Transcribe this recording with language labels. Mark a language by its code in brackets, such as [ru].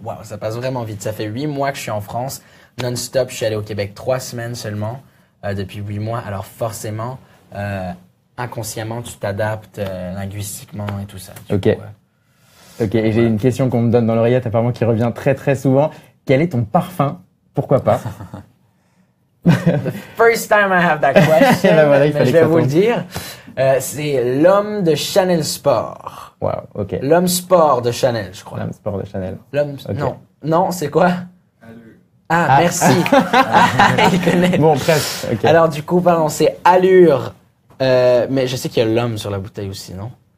[fr] Waouh, ça passe vraiment vite. Ça fait 8 mois que je suis en France, non-stop. Je suis allé au Québec 3 semaines seulement depuis 8 mois. Alors forcément. Inconsciemment, tu t'adaptes linguistiquement et tout ça. Ok. Ok, et j'ai une question qu'on me donne dans l'oreillette, apparemment qui revient très très souvent. Quel est ton parfum? Pourquoi pas? [en] The first time I have that question, [fr] voilà, mais je vais vous le dire. C'est l'homme de Chanel Sport. Wow, ok. L'homme sport de Chanel, je crois. L'homme sport de Chanel. Okay. Non, c'est quoi? Merci. Il connaît. Bon, presque. Okay. Alors du coup, pardon, c'est allure. Mais je sais qu'il y a l'homme sur la bouteille aussi, non?